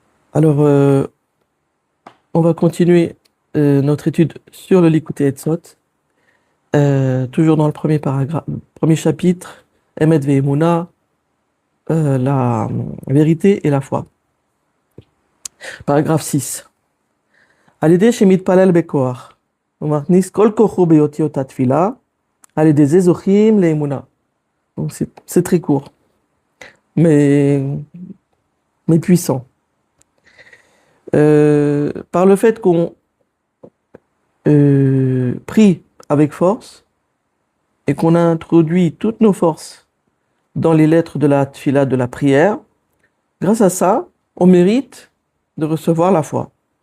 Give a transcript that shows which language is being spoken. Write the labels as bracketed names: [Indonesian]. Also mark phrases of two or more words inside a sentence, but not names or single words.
[French] Alors, on va continuer notre étude sur le Likutei Etzot, toujours dans le premier paragraphe, premier chapitre, [Hebrew] אמת ואמונה, [French] la vérité et la foi. Paragraphe 6. [Hebrew] על ידי שמתפלל בכוח, ומכניס כל כוחו באותיות התפילה, על ידי זה זוכים לאמונה. [French] Donc c'est très court, mais puissant. Par le fait qu'on prie avec force et qu'on a introduit toutes nos forces dans les lettres de la tfila, de la prière, grâce à ça, on mérite de recevoir la foi.